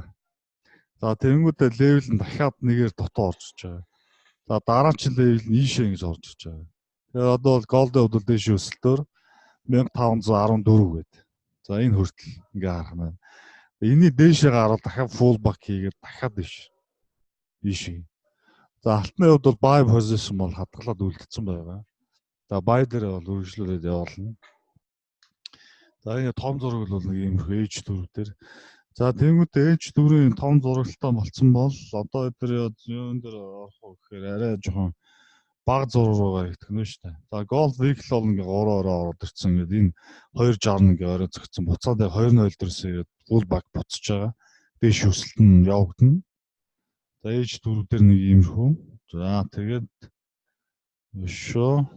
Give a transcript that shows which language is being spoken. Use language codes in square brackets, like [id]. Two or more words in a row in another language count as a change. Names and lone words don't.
[mn] За тэгэнгүүтээ левел нь дахиад нэгээр дутуу орж иж байгаа. За дараагийн левел нь ийшээ ингэж орж иж байгаа. Тэгэхээр одоо бол gold-ийн хувьд дээш өсөлтөөр 1514 гэдэг. За энэ хүртэл ингээ харах нь. Эний дээшээ гараад дахиад [en] full back [mn] хийгээд дахиад ийшээ. За алтны хувьд бол [en] buy position [mn] бол хадгалаад үлдсэн байгаа. За buy дээр бол үргэлжлүүлээд явуулна. За энэ том зураг бол нэг юм H4 дээр. За тэгэнгүүт H4-ийн том зурагтай болсон бол одоо эдгээр юун дээр орох вэ гэхээр арай жоохон бага зураг руугаа итгэнэ шүү дээ. За [en] gold vehicle [mn] бол ингээ 3-ороо ороод ирсэн. Ингээд энэ 260 ингээ орой зөгцсөн. Буцаад яг 2.0 дээрээс ирээд [en] full back [mn] буцаж байгаа. Дээш өсөлт нь явагдана. За H4 дээр нэг иймэрхүү. За тэгээд өшөө.